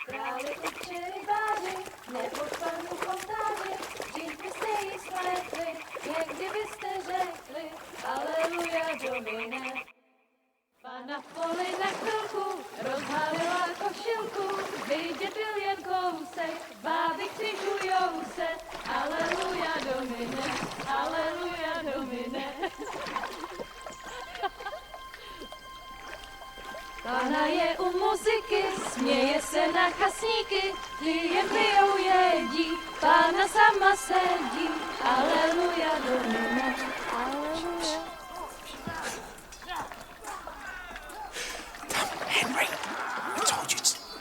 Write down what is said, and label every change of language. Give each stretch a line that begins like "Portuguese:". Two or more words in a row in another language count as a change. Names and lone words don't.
Czech: Pana v poli na chvilku rozhalila košilku, vidět byl jen kousek, báby křižujou se,
Latin: aleluja Domine, aleluja Domine.
Czech: Pana je u muziky, směje se na chasníky, ty jen pijou jedí, Pána sama sedí, aleluja,
Latin: Domine, aleluja.
English: Henry, I told you to...